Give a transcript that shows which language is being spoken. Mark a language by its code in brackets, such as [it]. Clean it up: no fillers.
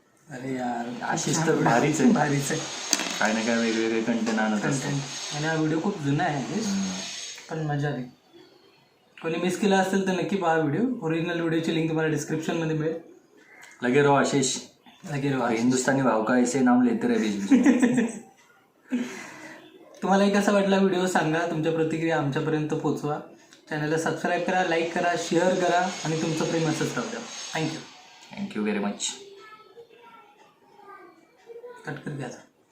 [mr] अरे यार आशिष तर भारीच आहे. काय ना काय वेगवेगळे कंटेंट आणत असतो. आणि हा व्हिडिओ खूप जुना आहे पण मजा आली. कोणी मिस केला असेल तर नक्की पहा व्हिडिओ. ओरिजिनल व्हिडिओची लिंक तुम्हाला डिस्क्रिप्शनमध्ये मिळेल. [hi] लगे रहो आशीष, लगे रहो. हिंदुस्तानी भाव का ऐसे नाम लेते रहे बीच बीच. [mr] तुम्हालाही कसा वाटला व्हिडिओ सांगा. तुमच्या प्रतिक्रिया आमच्यापर्यंत पोचवा. चॅनलला सबस्क्राईब करा, लाईक करा, शेअर करा आणि तुमचं प्रेम असंच राहू द्या. [en] Thank you very much. [mr] कट कर द्या.